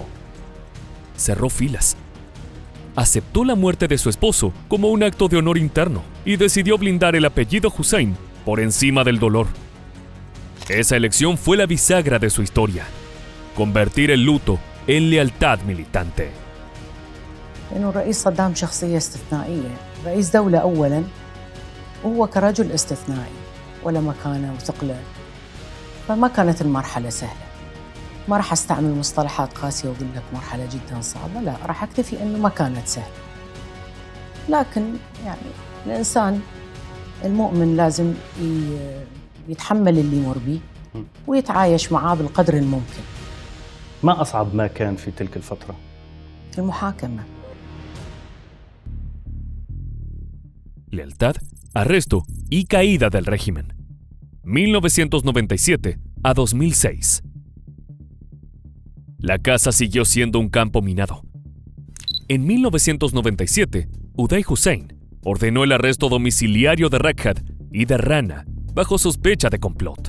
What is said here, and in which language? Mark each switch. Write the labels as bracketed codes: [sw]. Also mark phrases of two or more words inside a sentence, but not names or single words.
[es] Cerró filas. Aceptó la muerte de su esposo como un acto de honor interno y decidió blindar el apellido Hussein por encima del dolor. Esa elección fue la bisagra de su historia. Convertir el luto en lealtad militante. [ar] لأنه الرئيس صدام شخصية استثنائية، رئيس دولة أولاً، وهو كرجل استثنائي ولا مكانة وثقله، فما كانت المرحلة سهلة. ما راح أستعمل مصطلحات قاسية وأقول لك مرحلة جداً صعبة، لا، راح أكتفي أنه ما كانت سهلة. لكن يعني الإنسان المؤمن لازم يتحمل اللي يمر به ويتعايش معاه بالقدر الممكن. ما أصعب ما كان في تلك الفترة؟ المحاكمة. [es] Lealtad, arresto y caída del régimen. 1997 a 2006. La casa siguió siendo un campo minado. En 1997, Uday Hussein ordenó el arresto domiciliario de Rajad y de Rana bajo sospecha de complot.